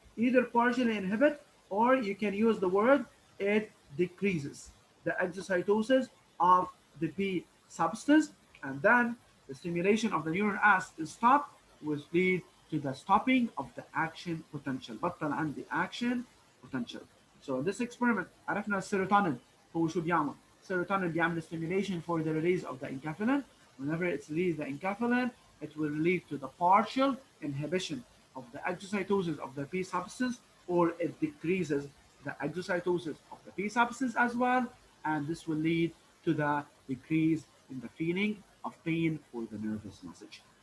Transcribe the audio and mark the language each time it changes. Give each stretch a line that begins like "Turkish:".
English: Either partially inhibit or you can use the word it decreases the exocytosis of the B substance, and then the stimulation of the neuron as is stopped, which lead to the stopping of the action potential.
Arabic: بطل عندي action potential.
English: So in this experiment
Arabic: عرفنا السيروتونين هو شو بيعمل.
English: Serotonin
Arabic: بيعمل
English: stimulation for the release of the enkephalin. Whenever it's released the enkephalin, it will lead to the partial inhibition of the exocytosis of the P substance, or it decreases the exocytosis of the P substance as well, and this will lead to the decrease in the feeling of pain for the nervous message.